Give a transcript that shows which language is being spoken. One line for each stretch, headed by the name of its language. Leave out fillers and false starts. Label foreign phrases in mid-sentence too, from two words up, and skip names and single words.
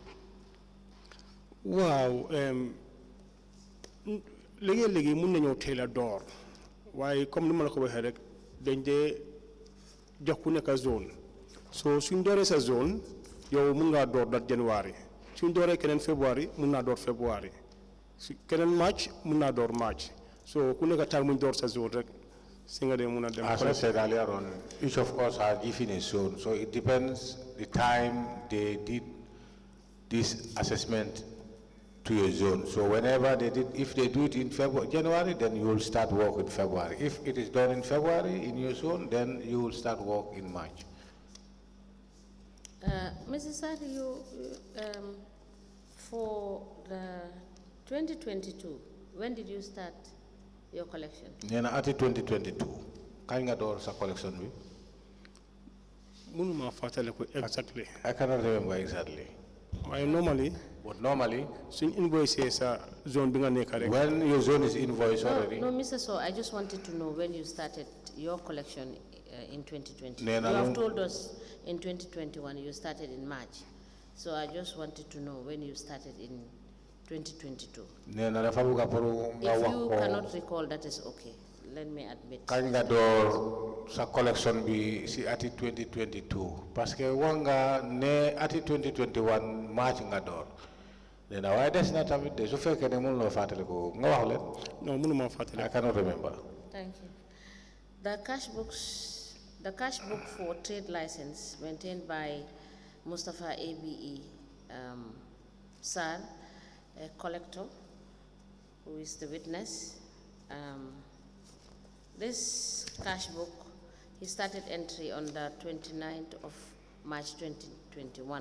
Wolof: waaw léegi mun nañoo teel a door waaye comme ni ma la ko waxee rek dañ dee jox ku nekk zone so suñ dooree sa zone yow mun ngaa door dat January suñ dooree keneen February mun naa door February su keneen March mun naa door March so ku nekk time muñ door sa zone rek si nga dee mun a dem.
English: As I said earlier on, each of us are given a zone, so it depends the time they did this assessment to your zone. So whenever they did, if they do it in January, then you will start work in February. If it is done in February in your zone, then you will start work in March. Mrs. Sarr, for the 2022, when did you start your collection?
Wolof: Nena ati 2022. Kañ nga door sa collection bi? Munuma fàttaliku exactly.
English: I cannot remember exactly. Why normally? But normally,
Wolof: suñ invoice sa zone bi nga nekk rek.
English: When your zone is invoiced already. No, Mr. Sowe, I just wanted to know when you started your collection in 2020.
Wolof: Nena
English: You have told us in 2021 you started in March. So I just wanted to know when you started in 2022.
Wolof: Nena dafa buga pour nga
English: If
Wolof: wax
English: you
Wolof: ko.
English: cannot recall, that is okay. Let me admit.
Wolof: Kañ nga door sa collection bi si ati 2022 parce que wax nga ne ati 2021 March nga door. Nena waaye des na tamit de su fekkee ne mënuloo fàttaliku nga wax leen. No, mënuma fàttaliku.
English: I cannot remember. Thank you. The cash book for trade license maintained by Mustapha A.B.E. Sarr, a collector, who is the witness. This cash book, he started entry on the 29th of March 2021.